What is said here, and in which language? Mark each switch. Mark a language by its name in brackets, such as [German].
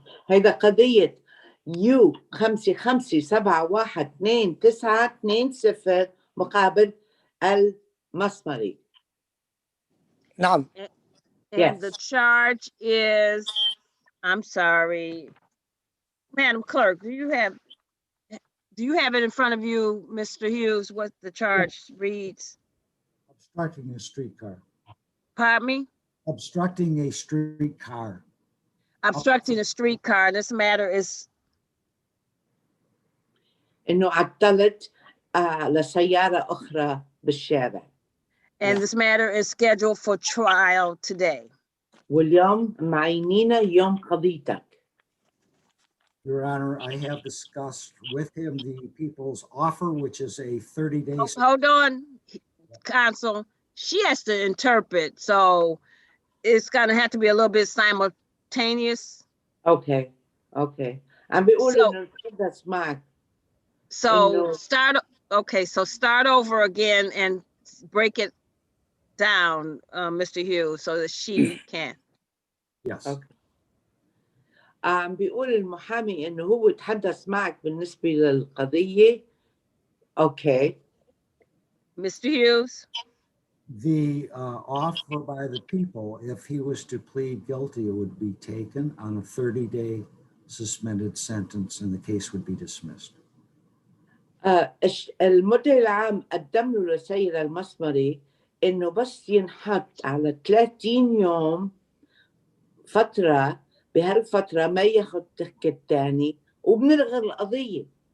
[Arabic] هيدا قضية يو 55712920 مقابل المسمري. نعم. [English] And the charge is, I'm sorry, Madam Clerk, do you have it in front of you, Mr. Hughes, what the charge reads? obstructing a streetcar. Pardon me? Obstructing a streetcar. Obstructing a streetcar. This matter is [Arabic] إنه عطلت لسيارة أخرى بالشارع. [English] And this matter is scheduled for trial today. [Arabic] واليوم معينينا يوم قضيتك. [English] Your Honor, I have discussed with him the people's offer, which is a 30-day. Hold on, counsel. She has to interpret, so it's gonna have to be a little bit simultaneous. Okay. [Arabic] عم بيقول إنه الحدث معك. [English] So start over again and break it down, Mr. Hughes, so that she can. Yes. Okay. [Arabic] عم بيقول المحامي إنه هو تحدث معك بالنسبة للقضية. [English] Okay. Mr. Hughes? The offer by the people, if he was to plead guilty, it would be taken on a 30-day suspended sentence and the case would be dismissed. [Arabic] المدعي العام قدم له لسيد المسمري إنه بس ينحط على 30 يوم فترة، بهالفترة ما ياخد تحكي تاني وبنلغي القضية.